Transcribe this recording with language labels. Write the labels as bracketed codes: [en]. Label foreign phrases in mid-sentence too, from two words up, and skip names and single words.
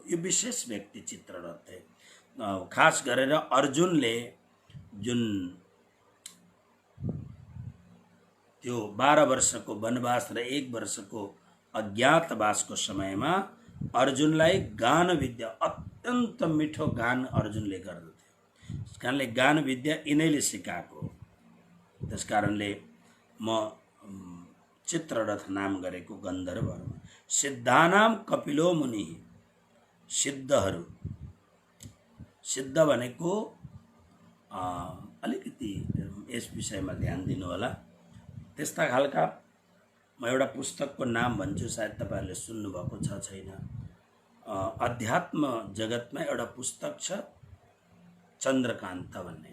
[ne] यो विशेष व्यक्ति चित्ररथ है। खास गरेर अर्जुनले जुन त्यो 12 वर्षको वनवास र 1 वर्षको अज्ञातवासको समयमा अर्जुनलाई गान विद्या, अत्यन्त मिठो गान अर्जुनले गर्दथे। त्यस कारणले गान विद्या यिनैले सिकाएको। त्यस कारणले म चित्ररथ नाम गरेको गन्धर्वहरू। [sa] सिद्धानाम कपिलो मुनि, सिद्धहरू, [ne] सिद्ध भनेको अलिकति यस विषयमा ध्यान दिनु होला। त्यस्ता खालका म एउटा पुस्तकको नाम भन्छु, सायद तपाईहरुले सुन्नुभएको छ छैन। अध्यात्म जगतमा एउटा पुस्तक छ चन्द्रकान्त भन्ने।